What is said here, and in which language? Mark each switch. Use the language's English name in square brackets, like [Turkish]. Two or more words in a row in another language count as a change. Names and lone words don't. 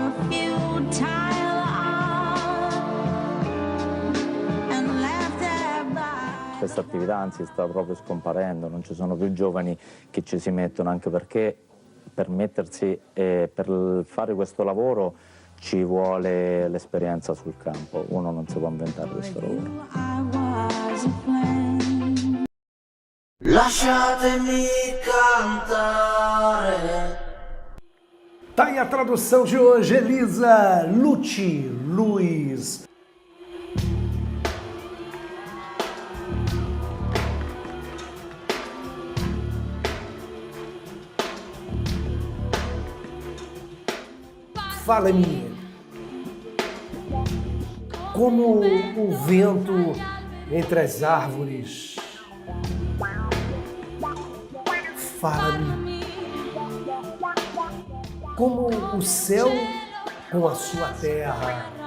[Italian] Questa attività anzi sta proprio scomparendo, non ci sono più giovani che ci si mettono, anche perché per mettersi e per fare questo lavoro ci vuole l'esperienza sul campo, uno non si può inventare questo lavoro. Lasciatemi cantare. [Portuguese] Tá aí a tradução de hoje, Elisa Lucci Luiz. Fala-me, como o vento entre as árvores, fala-me como o céu com a sua terra.